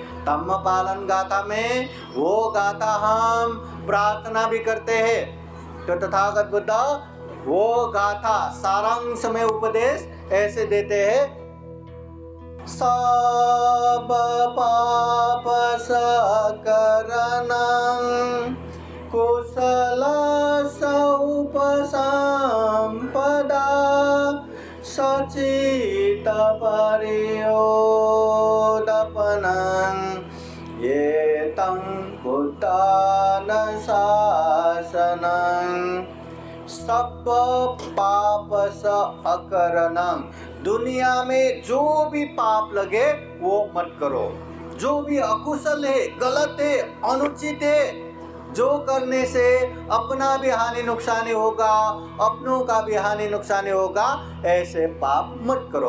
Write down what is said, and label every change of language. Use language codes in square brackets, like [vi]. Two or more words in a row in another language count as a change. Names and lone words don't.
[hi] धम्म पालन गाथा में वो गाथा हम प्रार्थना भी करते हैं। तो तथागत बुद्ध वो गाथा सारांश में उपदेश ऐसे देते हैं, [pi] सब पाप सकरणं कुशल उपसंपदा सचित परियोदपनं ये तं बुद्धान शासनं। सब पाप स अकरणं, [hi] दुनिया में जो भी पाप लगे वो मत करो, जो भी अकुशल है, गलत है, अनुचित है, जो करने से अपना भी हानि नुकसानी होगा, अपनों का भी हानि नुकसानी होगा, ऐसे पाप मत करो।